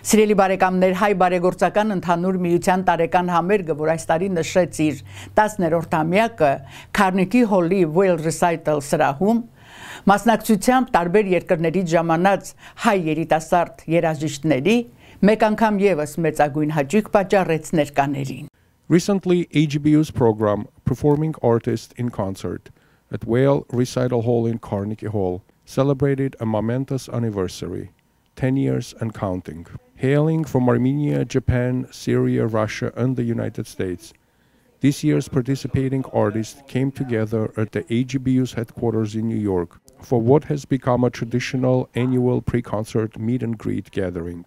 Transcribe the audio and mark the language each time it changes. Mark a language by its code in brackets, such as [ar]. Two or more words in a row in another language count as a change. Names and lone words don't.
[hy] Սիրելի բարեկամներ, հայ բարեգործական ընդհանուր միության տարեկան համերգը, որ այս տարի նշեց իր 10-րդ-ամյակը Carnegie Hall-ի Weill Recital սրահում, մասնակցությամբ տարբեր երկրներից ժամանած հայ երիտասարդ երաժիշտների մեկ անգամ եւս մեծագույն հաճույք պատճառեց ներկաներին. [en] Recently, AGBU's program Performing Artists in Concert at Weill Recital Hall in Carnegie Hall celebrated a momentous anniversary, 10 years and counting. Hailing from Armenia, Japan, Syria, Russia, and the United States, this year's participating artists came together at the AGBU's headquarters in New York for what has become a traditional annual pre-concert meet-and-greet gathering.